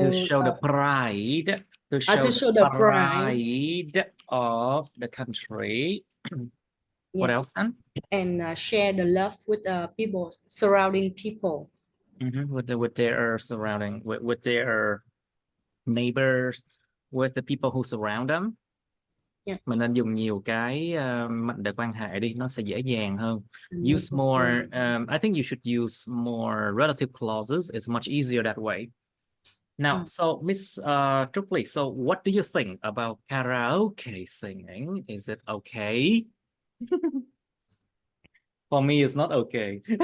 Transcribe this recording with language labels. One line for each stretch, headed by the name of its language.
English: the pride, to show the pride of the country. What else then? And share the love with people, surrounding people. With their surrounding, with their neighbors, with the people who surround them.
Vietnamese: Mình nên dùng nhiều cái mệnh đề quan hệ đi, nó sẽ dễ dàng hơn.
English: Use more, I think you should use more relative clauses. It's much easier that way. Now, so Miss Trúc, so what do you think about karaoke singing? Is it okay? For me, it's not okay.